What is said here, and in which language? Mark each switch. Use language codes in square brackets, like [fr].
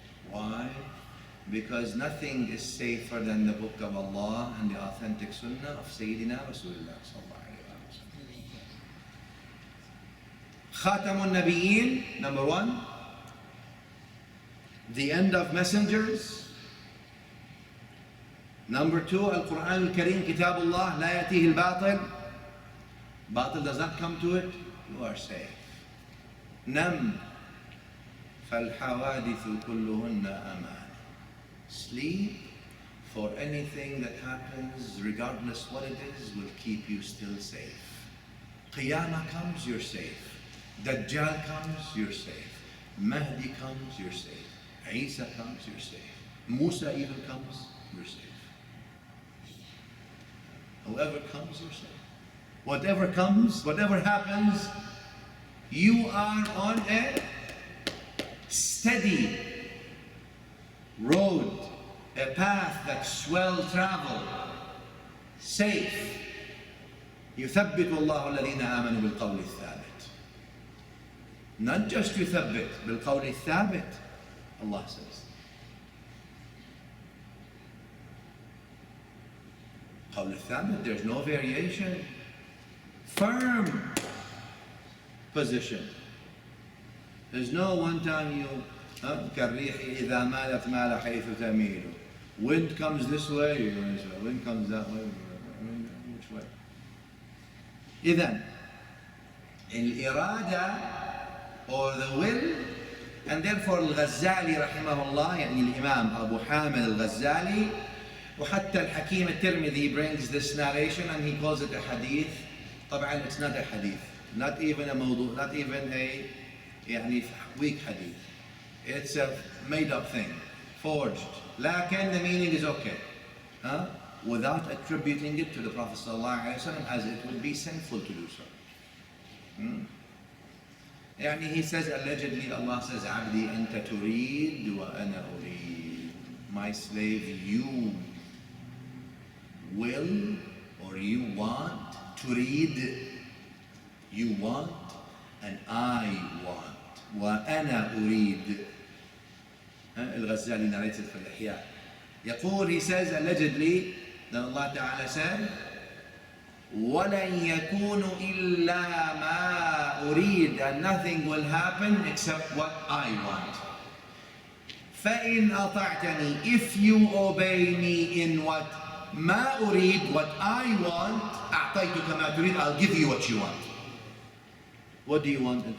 [en] Why? Because nothing is safer than the book of Allah and the authentic sunnah of Sayyidina Rasulullah sallallahu alayhi wa sallam. Khatamun Nabiyyin, number one. The end of messengers. Number two, Al-Quran Al-Kareem, Kitabullah, la yatihi al-batil. Batil does not come to it, you are safe. [ar] Nam, فَالْحَوَادِثُ كُلُّهُنَّ أَمَانٍ. [en] Sleep, for anything that happens, regardless what it is, will keep you still safe. Qiyamah comes, you're safe. Dajjal comes, you're safe. Mahdi comes, you're safe. Isa comes, you're safe. Musa even comes, you're safe. Whoever comes, you're safe. Whatever comes, whatever happens, you are on a steady road, a path that's well traveled, safe. [ar] يثبت الله الذين آمنوا بالقول الثابت. [en] Not just يثبت, [ar] بالقول الثابت, [en] Allah says. [ar] قول الثابت, [en] there's no variation. Firm position. There's no one time you [ar] كالريح إذا مالت مال حيث تميل. [en] Wind comes this way, wind comes that way. Which way? [ar] إذن الإرادة [en] or the will, and therefore [ar] الغزالي رحمه الله, يعني الإمام أبو حامد الغزالي, وحتى الحكيم الترمذي [en] brings this narration and he calls it a hadith. طبعا it's not a hadith, not even a موضوع, not even a يعني weak hadith. It's a made up thing, forged. لكن the meaning is okay. Without attributing it to the Prophet ﷺ, as it would be sinful to do so. [ar] يعني [en] he says, allegedly Allah says, [ar] عبدي أنت تريد وأنا أريد. [en] My slave, you will or you want, تريد, you want, and I want. [ar] وأنا أريد. الغزالي narrated في الإحياء. [en] يقول, he says, allegedly, that Allah Ta'ala said, [ar] وَلَنْ يَكُونُ إِلَّا مَا أُرِيدُ, [en] and nothing will happen except what I want. [ar] فَإِنْ أَطَعْتَنِي, [en] if you obey me in what [ar] مَا أُرِيد, [en] what I want, [ar] أَعْطَيْتُكَ مَا تُرِيد, [en] I'll give you what you want. What do you want?